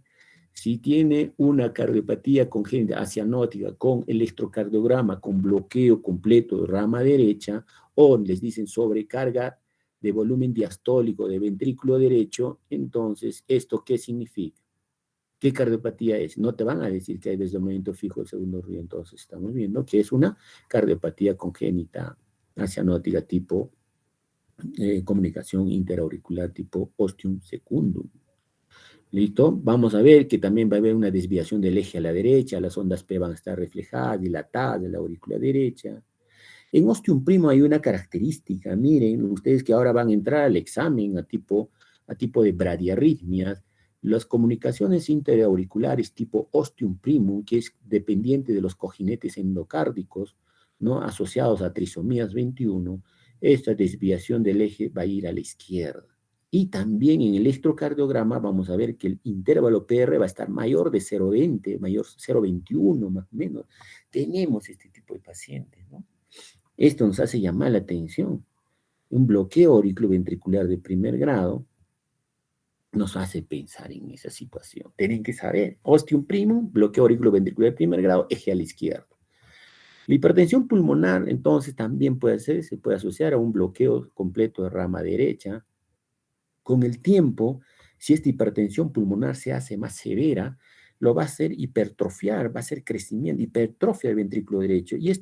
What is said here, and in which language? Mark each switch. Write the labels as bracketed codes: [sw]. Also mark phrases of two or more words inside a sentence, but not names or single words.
[es] Si tiene una cardiopatía congénita cianótica con electrocardiograma, con bloqueo completo de rama derecha, o les dicen sobrecarga de volumen diastólico de ventrículo derecho, entonces, ¿esto qué significa? ¿Qué cardiopatía es? No te van a decir que hay desdoblamiento fijo del segundo ruido, entonces estamos viendo que es una cardiopatía congénita cianótica tipo comunicación interauricular tipo [la] ostium secundum. [es] ¿Listo? Vamos a ver que también va a haber una desviación del eje a la derecha, las ondas P van a estar reflejadas, dilatadas de la aurícula derecha. En ostium primo hay una característica, miren, ustedes que ahora van a entrar al examen a tipo de bradiarritmias, las comunicaciones interauriculares tipo [la] ostium primum, [es] que es dependiente de los cojinetes endocárdicos, ¿no? Asociados a trisomías 21, esta desviación del eje va a ir a la izquierda. Y también en el electrocardiograma vamos a ver que el intervalo PR va a estar mayor de 0,20, mayor 0,21 más o menos. Tenemos este tipo de pacientes, ¿no? Esto nos hace llamar la atención. Un bloqueo auriculoventricular de primer grado nos hace pensar en esa situación. Tienen que saber, [la] ostium primum, [es] bloqueo auriculoventricular de primer grado, eje a la izquierda. La hipertensión pulmonar, entonces, también se puede asociar a un bloqueo completo de rama derecha. Con el tiempo, si esta hipertensión pulmonar se hace más severa, lo va a hacer hipertrofiar, va a hacer crecimiento, hipertrofia del ventrículo derecho.